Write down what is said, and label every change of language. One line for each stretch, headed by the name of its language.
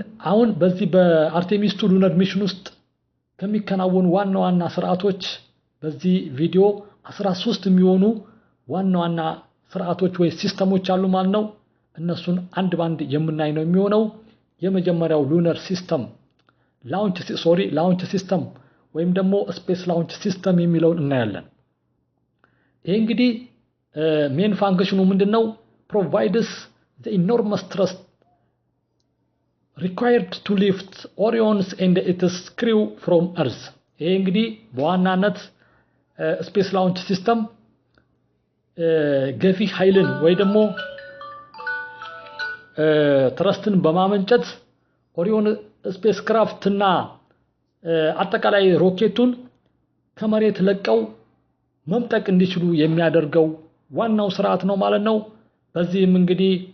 Amharic: አሁን በዚህ በአርቴሚስ 2 ሉነር ሚሽን ውስጥ ከሚከናወኑ ዋና ዋና ስርዓቶች በዚህ ቪዲዮ 13 የሚሆኑ ዋና ዋና ስርዓቶች ወይ ሲስተሞች አሉ ማለት ነው። እነሱን አንድ ባንድ የምናይ ነው የሚሆነው። የመጀመሪያው ሉነር ሲስተም ላውንች ሲስተም ወይም ደግሞ ስፔስ ላውንች ሲስተም የሚለውን እናያለን። ይሄ እንግዲህ ሜን ፋንክሽኑ ምንድነው?
English: provides the enormous thrust required to lift Orion's and its crew from Earth.
Amharic: ይሄ እንግዲህ በዋናነት ስፔስ ላውንች ሲስተም ገፊ ኃይልን ወይ ደግሞ ትረስትን በማመንጨት ኦሪዮን ስፔስ ክራፍትና አጠቃላይ ሮኬቱን ከመሬት ለቀው መምጠቅ እንዲችሉ የሚያደርገው ዋናው ስርዓት ነው ማለት ነው። በዚህም እንግዲህ